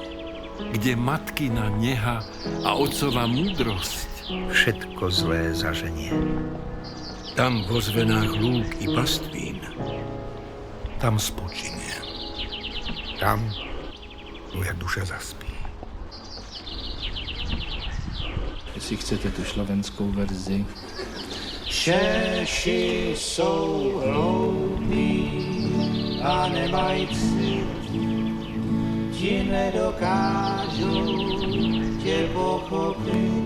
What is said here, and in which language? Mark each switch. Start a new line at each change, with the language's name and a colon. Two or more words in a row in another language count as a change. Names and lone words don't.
Slovak: Kde matkina neha a otcova múdrosť. Všetko zlé zaženie. Tam vo zvenách lúk i pastvín. Tam spočinie. Tam moja duša zaspí.
Czech: Jestli chcete tu slovenskou verzi. Češi jsou hloupí a nemají cit, ti nedokážou tě pochopit.